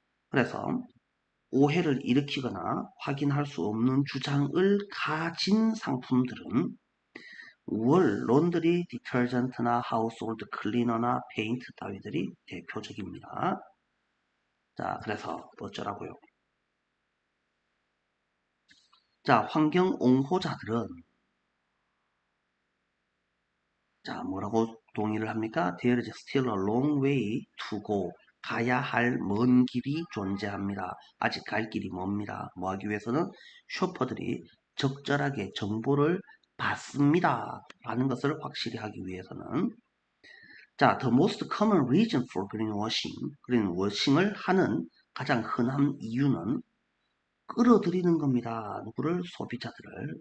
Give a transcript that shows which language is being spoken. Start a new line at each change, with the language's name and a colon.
Korean: 그래서 오해를 일으키거나 확인할 수 없는 주장을 가진 상품들은 론드리 디터전트나 하우스홀드 클리너나 페인트 따위들이 대표적입니다. 자, 그래서 어쩌라고요? 자, 환경 옹호자들은 자, 뭐라고 동의를 합니까?
English: There is still a long way to go.
Korean: 가야 할 먼 길이 존재합니다. 아직 갈 길이 멉니다. 뭐 하기 위해서는 쇼퍼들이 적절하게 정보를 받습니다. 라는 것을 확실히 하기 위해서는 자,
English: the most common reason for greenwashing
Korean: 을 하는 가장 흔한 이유는 끌어들이는 겁니다. 누구를? 소비자들을.